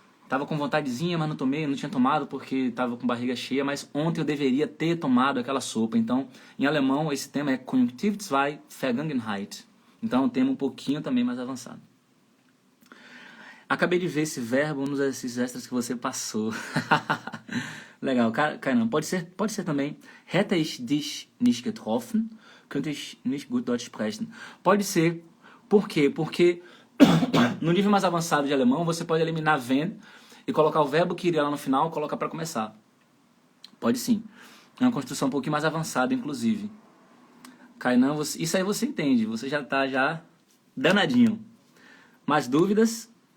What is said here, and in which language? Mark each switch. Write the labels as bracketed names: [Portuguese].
[Portuguese] Tava com vontadezinha, mas não tomei, não tinha tomado porque tava com barriga cheia, mas ontem eu deveria ter tomado aquela sopa. Então, em alemão, esse tema é Konjunktiv 2 Vergangenheit. Então, é um tema um pouquinho também mais avançado. Acabei de ver esse verbo nos exercícios extras que você passou. Legal, Kainan, pode ser também. [German] Hätte ich dich nicht getroffen, könnte ich nicht gut Deutsch sprechen. [Portuguese] Pode ser. Por quê? Porque no nível mais avançado de alemão, você pode eliminar wenn e colocar o verbo que iria lá no final, colocar para começar. Pode sim. É uma construção um pouquinho mais avançada, inclusive. Kainan, isso aí você entende. Você já está danadinho. Mais dúvidas?